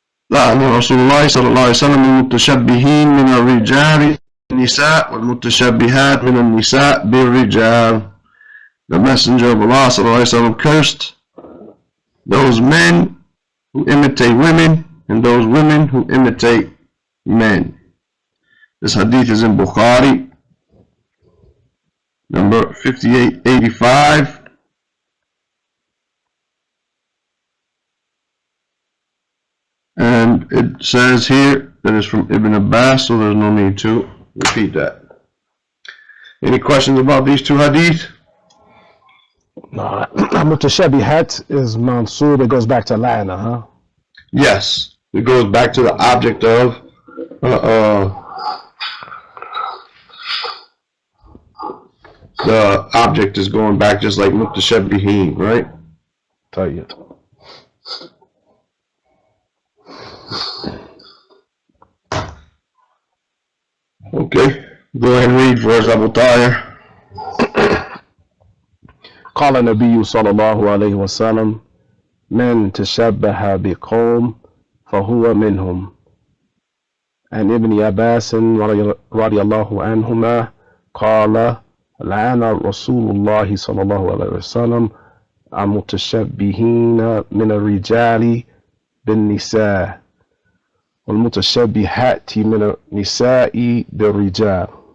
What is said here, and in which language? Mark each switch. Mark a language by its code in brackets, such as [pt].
[ar] لعن رسول الله صلى الله عليه وسلم المتشبهين من الرجال بالنساء والمتشبهات من النساء بالرجال. [en] The Messenger of Allah صلى الله عليه وسلم cursed those men who imitate women and those women who imitate men. This hadith is in Bukhari, number 5885. And it says here that it's from Ibn Abbas, so there's no need to repeat that. Any questions about these two hadith? No. Mutashabihat is mansub. It goes back to la'na, huh? Yes, it goes back to the object of the object is going back just like mutashabbihin, right? Tayyib. Okay, go ahead and read for us, Abu Tahir. [ar] قال النبي صلى الله عليه وسلم من تشبه بقوم فهو منهم. عن ابن عباس رضي الله عنهما قال لعن رسول الله صلى الله عليه وسلم المتشبهين من الرجال بالنساء والمتشبهات من النساء بالرجال.